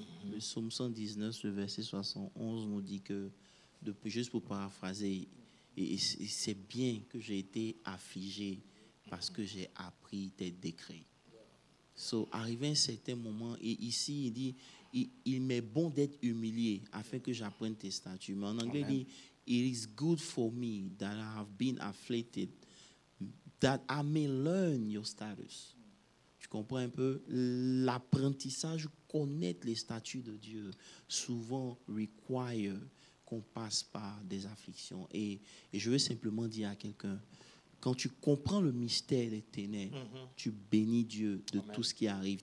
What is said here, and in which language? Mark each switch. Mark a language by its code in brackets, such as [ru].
[fr] Le psaume 119, le verset 71 nous dit que, juste pour paraphraser, et c'est bien que j'ai été affligé parce que j'ai appris tes décrets. [en] So, [fr] arrivé à un certain moment, et ici, il dit, il m'est bon d'être humilié afin que j'apprenne tes statuts. Mais en anglais, il dit, [en] it is good for me that I have been afflicted, that I may learn your status. [fr] Tu comprends un peu? L'apprentissage, connaître les statuts de Dieu, souvent [en] require [fr] qu'on passe par des afflictions. Et je veux simplement dire à quelqu'un, quand tu comprends le mystère des ténèbres, tu bénis Dieu de tout ce qui arrive.